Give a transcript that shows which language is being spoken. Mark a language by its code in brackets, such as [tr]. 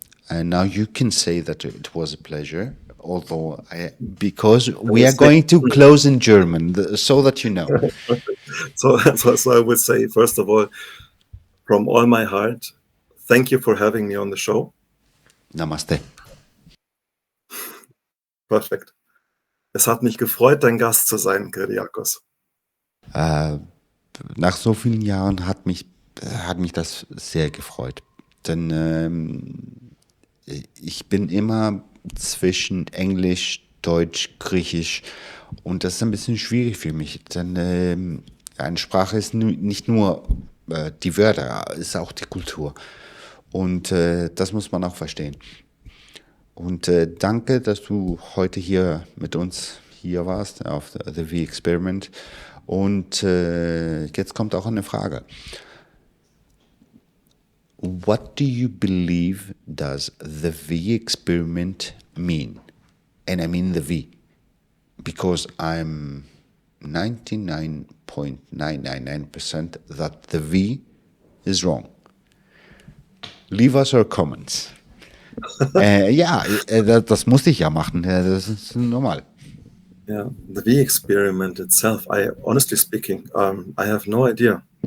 [en] And now you can say that it was a pleasure, although because we are going to close in German, so that you know. So I would say, first of all, from all my heart, thank you for having me on the show. [hi] Namaste. [de] Perfekt. Es hat mich gefreut, dein Gast zu sein, Kyriakos. Nach so vielen Jahren hat mich das sehr gefreut. Denn ich bin immer zwischen Englisch, Deutsch, Griechisch. Und das ist ein bisschen schwierig für mich, denn eine Sprache ist nicht nur die Wörter, es ist auch die Kultur. Und das muss man auch verstehen. Und danke, dass du heute hier mit uns hier warst auf The V-Experiment. Und jetzt kommt auch eine Frage. [en] What do you believe does the V-Experiment mean? And I mean the V, because I'm 99.999% that the V is wrong. Leave us your comments. [de] Das musste ich ja machen. Das ist normal. [en] Yeah, the V-Experiment itself, honestly speaking, I have no idea.